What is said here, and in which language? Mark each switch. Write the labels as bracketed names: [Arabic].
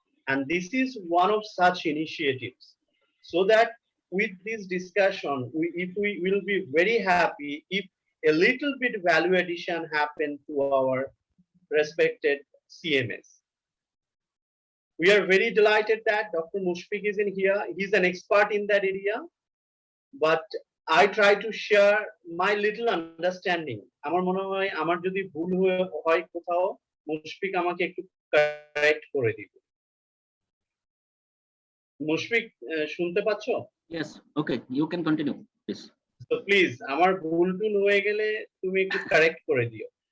[English] And this is one of such initiatives. So that with this discussion, we will be very happy if a little bit value addition happen to our respected CMS. We are very delighted that Dr. Mushfiq is in here. He's an expert in that area, but I try to share my little understanding. [Bangla] আমার মনে হয় আমার যদি ভুল হয় কোথাও মুশফিক আমাকে একটু কারেক্ট করে দিবে। মুশফিক শুনতে পাচ্ছো? [English] Yes, okay, you can continue, please. So please, [Bangla] আমার ভুল টুল হয়ে গেলে তুমি একটু কারেক্ট করে দিও।